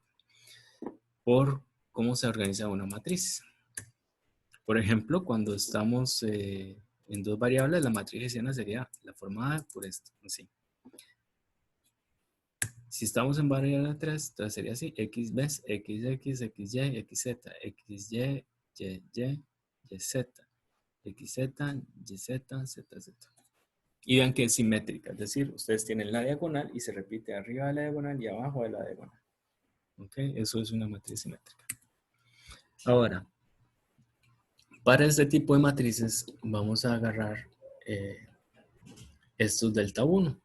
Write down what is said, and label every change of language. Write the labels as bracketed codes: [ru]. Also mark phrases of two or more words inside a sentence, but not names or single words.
[es] Por cómo se organiza una matriz. Por ejemplo, cuando estamos en dos variables, la matriz hessiana sería la formada por esto, así. Si estamos en variable 3, entonces sería así, x ves, xx, xy, xz, xy, y, yz, xz, yz, zz. Y vean que es simétrica, es decir, ustedes tienen la diagonal y se repite arriba de la diagonal y abajo de la diagonal. ¿Ok? Eso es una matriz simétrica. Ahora, para este tipo de matrices vamos a agarrar estos delta 1.